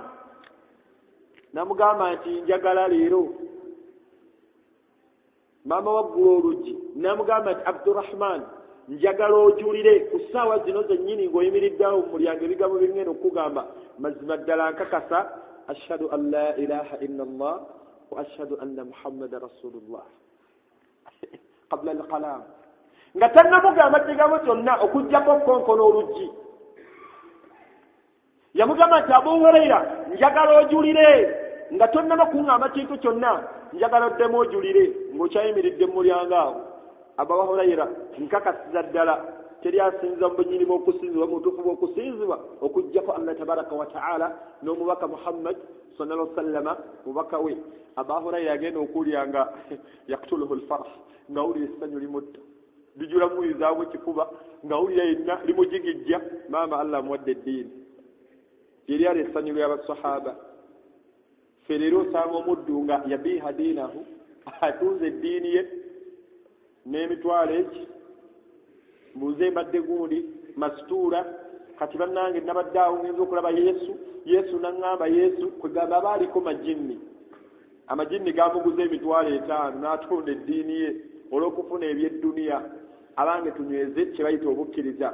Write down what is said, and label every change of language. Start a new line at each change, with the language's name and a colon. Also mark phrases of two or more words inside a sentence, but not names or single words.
Ganda: N'amugamba nti njagala leero. Maama we aggula oluggi n'amugamba nti Abdurrahman njagala ojulire ku ssaawa zino zennyini ng'oyimiriddeawo mu mulyango ebigambo bye ngenda okukugamba mazima ddala nkakasa
Arabic: أشهد أن لا إله إلا الله وأشهد أن محمدا رسول الله قبل الكلام.
Ganda: Nga tannamugamba kigambo kyonna okuggyako konkono oluggi. Yamugamba nti Abu Hurayra njagala ojulire nga tonnaba kuŋŋamba kintu kyonna njagala oddemu ojulire ng'okyayimiridde mu mulyango awo. Abu Hurayra nkakasiza ddala teri asinza mu bunyini bw'okusinzibwa mu butuufu bw'okusinzibwa okuggyako Allah
Arabic: تبارك وتعالى
Ganda: n'omubaka Muhammad
Arabic: صلى الله عليه وسلم
Ganda: mubaka we. Abu Hurayra agenda okuwulira nga
Arabic: يقتله الفرح
Ganda: ng'awulira essanyu limutta lijula muyizaamu ekifuba ng'awulira yenna limujigijja. Maama Allah amuwadde eddiini yeri ali essanyu ly'abasahaba. Ffe leero osanga omuddu nga
Arabic: يبيع دينه
Ganda: atunze eddiini ye n'emitwalo egi mbuze mbadde gundi masituula kati bannange nabadde awo ngenza okulaba Yesu n'aŋŋamba Yesu kwegamba abaaliko amajinni gamuguza emitwalo 5 n'atunda eddiini ye olw'okufuna ebyedduniya abange tunyweze kye bayita obukkiriza.